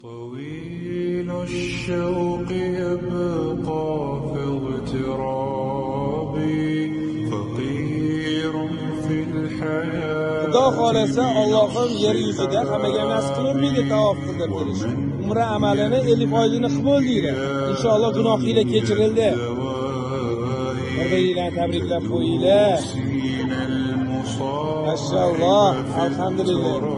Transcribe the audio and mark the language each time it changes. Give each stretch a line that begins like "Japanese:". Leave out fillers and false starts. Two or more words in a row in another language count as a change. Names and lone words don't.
Arabic: طويل الشوق يبقى في اغترابي فقير في الحياة.
Uzbek: Xudo xolasa Allohim yer yuzida hammaga nasib qilmaydi tavof qildirtirish. Umra amalini 50 foizini qabul deydi. Inshaalloh gunohinglar kechirildi. Bir-biringlarni tabriklab qo'yinglar. Mashalloh, alhamdulillah.